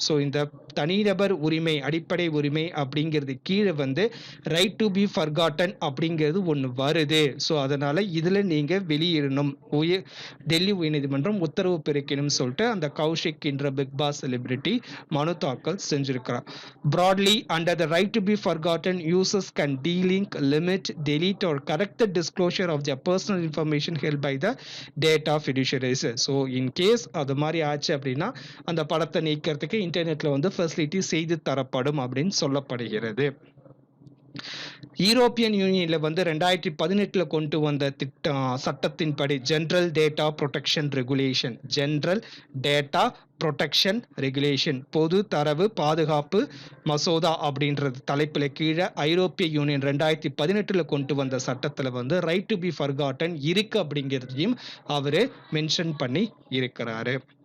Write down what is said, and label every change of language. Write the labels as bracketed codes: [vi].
[ta] So இந்த தனிநபர் உரிமை, அடிப்படை உரிமை அப்படிங்கிறது கீழே வந்து ரைட் டு பி ஃபர்காட்டன் அப்படிங்கிறது ஒன்று வருது. ஸோ அதனால இதில் நீங்கள் வெளியிடணும், டெல்லி உயர்நீதிமன்றம் உத்தரவு பிறக்கணும் சொல்லிட்டு அந்த கௌஷிக் என்ற பிக் பாஸ் செலிபிரிட்டி மனு தாக்கல் செஞ்சிருக்கிறார். [en] Broadly, under the right to be forgotten, users can delink, limit, delete or correct the disclosure of their personal information held by the data fiduciaries. [ta] So in case அது மாதிரி ஆச்சு அப்படின்னா அந்த படத்தை நீக்கிறதுக்கு இன்டர்நெட்ல வந்து ஃபெசிலிட்டி செய்து தரப்படும் அப்படின்னு சொல்லப்படுகிறது. யூரோப்பியன் யூனியன்ல வந்து 2018 கொண்டு வந்த சட்டத்தின்படி general data protection regulation, general data protection regulation, பொது தரவு பாதுகாப்பு மசோதா அப்படின்றது தலைப்பில் கீழே ஐரோப்பிய யூனியன் 2018 கொண்டு வந்த சட்டத்தில் வந்து ரைட் டு பி ஃபர்காட்டன் இருக்கு அப்படிங்கிறதையும் அவர் மென்ஷன் பண்ணி இருக்கிறாரு.